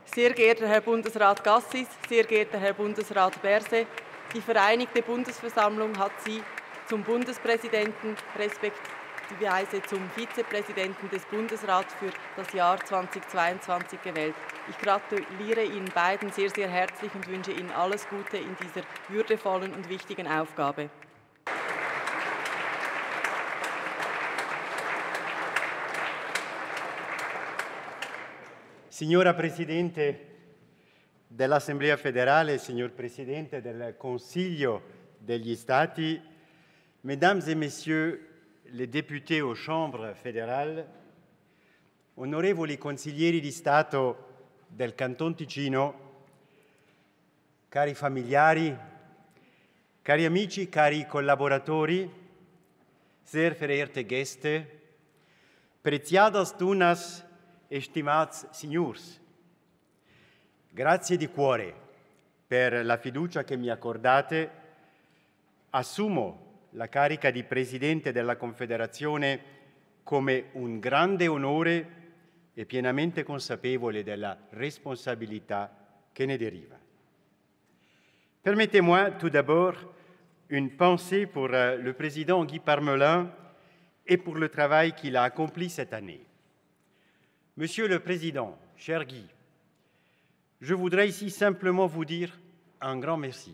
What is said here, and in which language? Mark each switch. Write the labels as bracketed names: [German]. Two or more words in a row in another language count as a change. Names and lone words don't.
[German] Sehr geehrter Herr Bundesrat Gassis, sehr geehrter Herr Bundesrat Berset, die Vereinigte Bundesversammlung hat Sie zum Bundespräsidenten respektive zum Vizepräsidenten des Bundesrats für das Jahr 2022 gewählt. Ich gratuliere Ihnen beiden sehr, sehr herzlich und wünsche Ihnen alles Gute in dieser würdevollen und wichtigen Aufgabe. [Italian] Signora Presidente dell'Assemblea federale, signor Presidente del Consiglio degli Stati, [French] Mesdames et Messieurs les députés aux chambres fédérales, [Italian] onorevoli consiglieri di Stato del Canton Ticino, cari familiari, cari amici, cari collaboratori, [German] sehr verehrte Gäste, [Romansh] preciadas tunas, estimats signors, [Italian] grazie di cuore per la fiducia che mi accordate. Assumo la carica di Presidente della Confederazione come un grande onore e pienamente consapevole della responsabilità che ne deriva. [French] Permettez-moi tout d'abord une pensée pour le président Guy Parmelin et pour le travail qu'il a accompli cette année. Monsieur le Président, cher Guy, je voudrais ici simplement vous dire un grand merci.